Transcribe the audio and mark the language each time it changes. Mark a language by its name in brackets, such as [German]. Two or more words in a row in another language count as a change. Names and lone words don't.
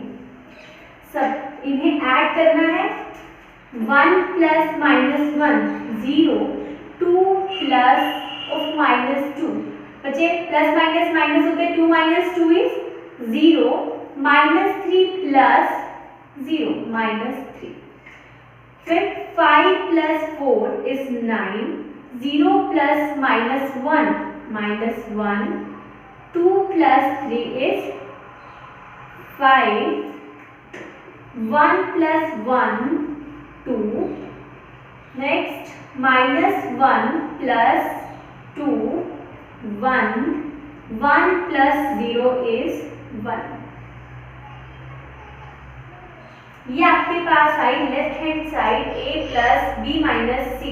[Hindi] सब इन्हें ऐड करना है। [English] 1 plus -1 0 2 plus of -2 [Hindi] बच्चे [English] plus minus minus [Hindi] होते हैं [English] 2 minus 2 is 0 -3 plus 0 -3। फिर 5 plus 4 is 9 0 plus -1 -1 2 plus 3 is 5 1 plus 1 2 next -1 plus 2 1 1 plus 0 is 1। [Hindi] ये आपके पास आई [English] left hand side a plus b minus c।